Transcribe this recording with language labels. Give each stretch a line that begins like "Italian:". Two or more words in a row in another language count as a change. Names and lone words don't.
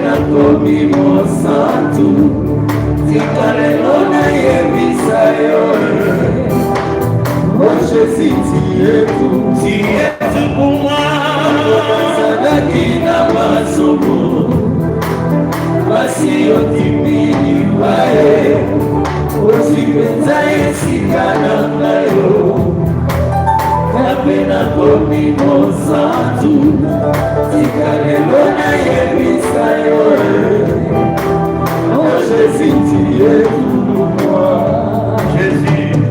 Lingala: nakomi mosantu tika lelo nayebisa yo
French: oh Jésus tu es pour moi
Lingala: nazalaki na masumu basi otimiwa ye ozwi mpenza esika na ngayo kape nakomi mosantu tika lelo nayebisa yo
French: oh Jésus tu es pour moi Jésus